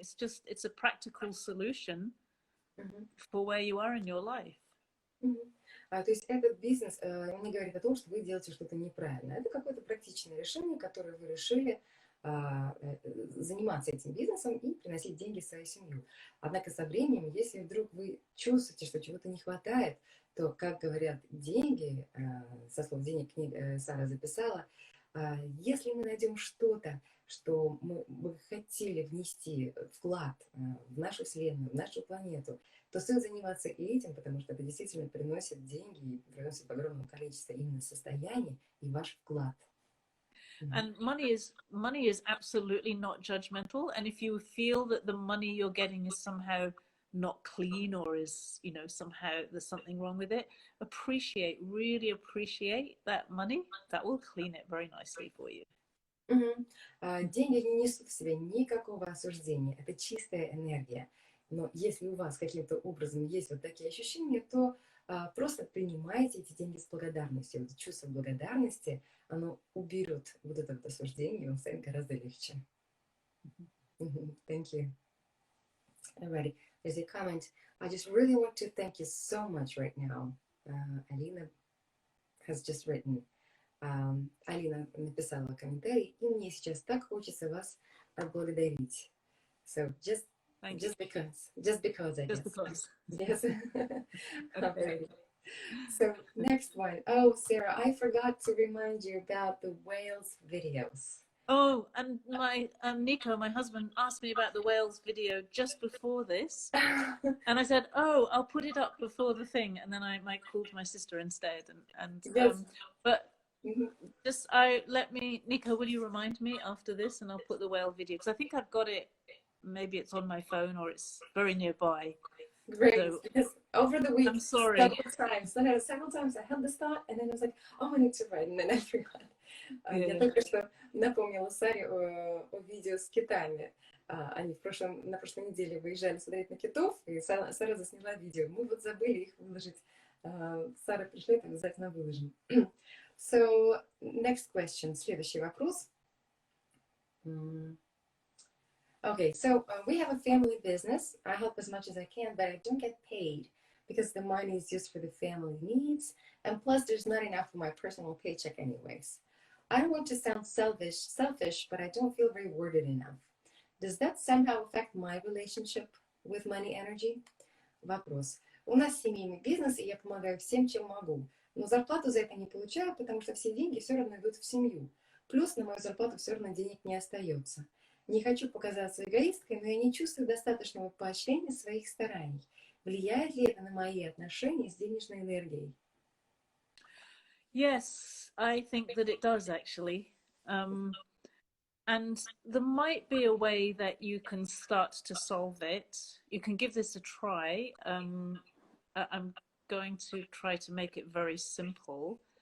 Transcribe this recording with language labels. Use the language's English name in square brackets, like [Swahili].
[English] It's just, it's a practical solution for where you are in your life. [Russian] То есть этот бизнес не говорит о том, что вы делаете что-то неправильно. Это какое-то практичное решение, которое вы решили заниматься этим бизнесом и приносить деньги в свою семью. Однако со временем, если вдруг вы чувствуете, что чего-то не хватает, то, как говорят деньги, со слов денег Сара записала, если мы найдем что-то, что мы бы хотели внести вклад в нашу Вселенную, в нашу планету, то стоит заниматься и этим, потому что это действительно приносит деньги и приносит в огромном количестве именно состояний и ваш вклад. [English] And money is absolutely not judgmental. And if you feel that the money you're getting is somehow not clean or is, you know, somehow there's something wrong with it, really appreciate that money. That will clean it very nicely for you. [Russian] Деньги не несут в себе никакого осуждения. Это чистая энергия. Но если у вас каким-то образом есть вот такие ощущения, то просто принимайте эти деньги с благодарностью. Вот чувство благодарности, оно уберет вот это вот осуждение, и вам станет гораздо легче. [English] Thank you. Alrighty, there's a comment. I just really want to thank you so much right now. Alina has just written. [Russian] Алина написала комментарий, и мне сейчас так хочется вас отблагодарить. [English] So just because, I guess. Because. Yes. Okay. So next one. Oh, Sarah, I forgot to remind you about the whales videos. Oh, and my Nico, my husband, asked me about the whales video just before this, and I said, "Oh, I'll put it up before the thing," and then I might call my sister instead. Yes. But just Nico, will you remind me after this, and I'll put the whale video because I think I've got it. Maybe it's on my phone or it's very nearby. Great, so, because over the week, I'm sorry. Several times I had this thought, and then I was like, oh, I need to write, and then I forgot. [Russian] Я только что напомнила Саре о видео с китами. Они на прошлой неделе выезжали смотреть на китов, и Сара засняла видео. Мы вот забыли их выложить. Сара пришлет, обязательно выложим. [English] So, next question. [Russian] Следующий вопрос. [English] Okay, so we have a family business. I help as much as I can, but I don't get paid because the money is used for the family needs, and plus there's not enough for my personal paycheck anyways. I don't want to sound selfish, but I don't feel rewarded enough. Does that somehow affect my relationship with money energy? [Russian] Вопрос. У нас семейный бизнес, и я помогаю всем, чем могу. Но зарплату за это не получаю, потому что все деньги все равно идут в семью. Плюс на мою зарплату все равно денег не остается. Не хочу показаться эгоисткой, но я не чувствую достаточного поощрения своих стараний. Влияет ли это на мои отношения с денежной энергией? [English] Yes, I think that it does actually. And there might be a way that you can start to solve it. You can give this a try. I'm going to try to make it very simple.